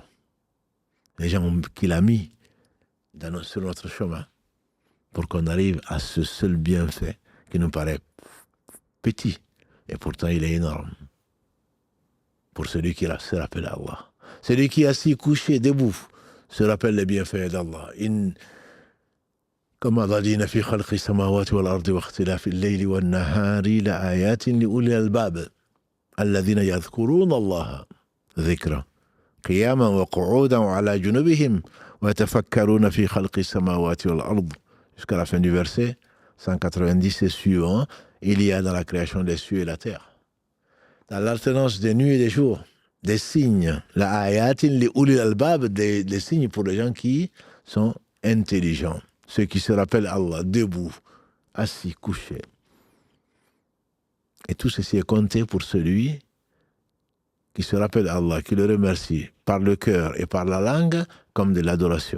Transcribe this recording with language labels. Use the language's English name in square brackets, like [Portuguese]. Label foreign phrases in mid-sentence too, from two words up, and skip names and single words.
[French] Les gens qu'il a mis sur notre chemin pour qu'on arrive à ce seul bienfait qui nous paraît petit et pourtant il est énorme. Pour celui qui se rappelle Allah. Celui qui est assis, couché, debout, se rappelle les bienfaits d'Allah. Comme Allah dit, « [Arabic] في خلق السماوات والأرض واختلاف الليل والنهار لآيات لأولي الألباب » الذين يذكرون الله ذكرا قياما وقعودا وعلى جنوبهم ويتفكرون في خلق السماوات والأرض. [French] Jusqu'à la fin du verset 190 et suivant, il y a dans la création des cieux et la terre, dans l'alternance des nuits et des jours, des signes, [Arabic] لآيات لأولي الألباب, [French] des signes pour les gens qui sont intelligents, ceux qui se rappellent Allah, debout, assis, couché. Et tout ceci est compté pour celui qui se rappelle Allah, qui le remercie par le cœur et par la langue comme de l'adoration.